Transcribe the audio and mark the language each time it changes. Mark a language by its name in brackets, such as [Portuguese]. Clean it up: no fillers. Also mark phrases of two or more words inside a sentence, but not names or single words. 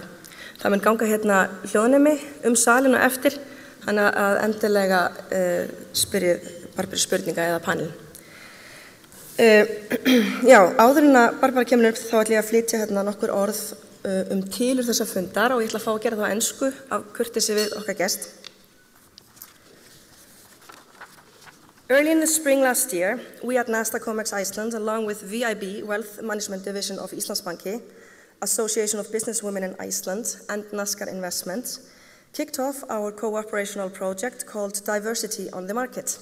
[Icelandic] Það mun ganga hérna hljóðnemi salinu eftir, þannig að endilega spyrjið Barbara spurninga eða panelin. Já, áður en að Barbara kemur upp þá ætla ég að flytja hérna nokkur orð tilurð þessa fundar og ég ætla að fá að gera það á ensku af kurteisi við okkar gest. [English] Early in the spring last year, we at NASDAQ OMX Iceland, along with VÍB, Wealth Management Division of Íslandsbanki, Association of Businesswomen in Iceland, and Naskar Investments, kicked off our co-operational project called Diversity on the Market.